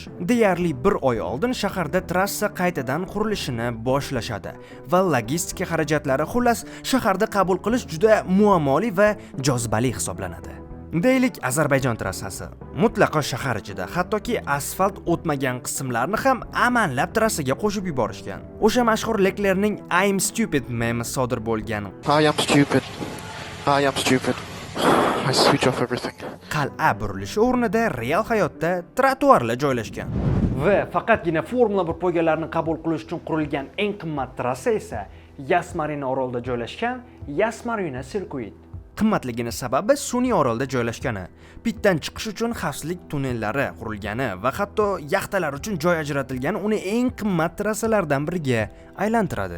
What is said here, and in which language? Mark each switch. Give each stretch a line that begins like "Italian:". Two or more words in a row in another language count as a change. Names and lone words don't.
Uzbek: Deyarli 1 oy oldin shaharda trassa qaytadan qurilishini boshlashadi va logistika xarajatlari, xullas, shaharda qabul qilish juda muammoli va jozibali hisoblanadi. Deylik, Ozarbayjon trassasi mutlaqo shahar ichida, hattoki asfalt o'tmagan qismlarni ham amanlab trassaga qo'shib yuborishgan. O'sha mashhur Leclerc'ning
English: I'm stupid
Uzbek: memi sodir bo'lgan.
English: I am stupid. I am stupid. I switch off everything.
Uzbek: Qal'a burilishi o'rnida real hayotda trotuarlar joylashgan. Va faqatgina Formula 1 poygalarini qabul qilish uchun qurilgan eng qimmat trassa esa Yas Marina orolida joylashgan Yas Marina Circuit. Qimmatligini sababi sun'iy orolda joylashgani, pitdan chiqish uchun xavfsizlik tunnellari qurilgani va hatto yaxtalar uchun joy ajratilgani uni eng qimmat trassalardan biriga aylantiradi.